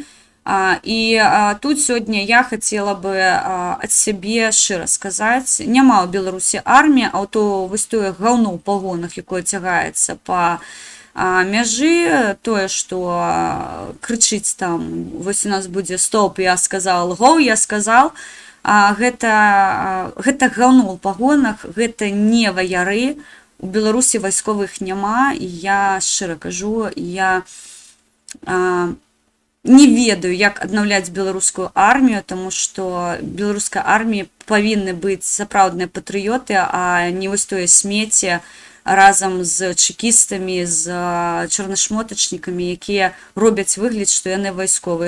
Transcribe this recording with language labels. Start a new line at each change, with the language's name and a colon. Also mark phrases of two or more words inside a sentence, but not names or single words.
Belarusian: І тут сёння я хацела бы ад сябе шчыра сказаць, няма ў Беларусі арміі, а то вось тое гаўно ў пагонах, якое цягаецца па мяжы, тое, што крычыць там, вось у нас будзе стоп,
Russian: я сказал,
Belarusian: гоу,
Russian: я сказал,
Belarusian: гэта гаўно ў пагонах, гэта не ваяры, у Беларусі вайсковых няма, і я шчыра кажу, я не ведаю, як аднаўляць беларускую армію, таму што беларускай арміі павінны быць сапраўдныя патрыёты, а не вось тое смецце разам з чэкістамі, з чорнашмотачнікамі, якія робяць выгляд, што яны вайсковыя.